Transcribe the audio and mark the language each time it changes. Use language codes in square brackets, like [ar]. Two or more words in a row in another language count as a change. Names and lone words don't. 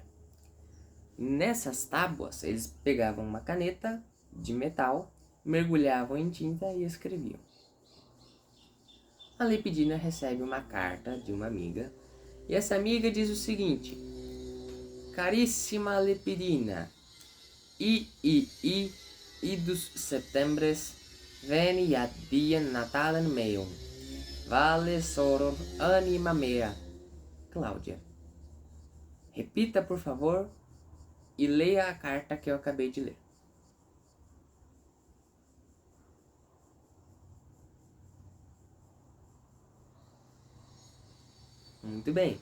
[pt] Nessas tábuas eles pegavam uma caneta de metal, mergulhavam em tinta e escreviam. A Lepidina recebe uma carta de uma amiga e essa amiga diz o seguinte: Caríssima Lepidina, [la] idus septembres veni ad diem Natalem meum, vale soror anima mea. [pt] Cláudia. Repita, por favor, e leia a carta que eu acabei de ler. Muito bem.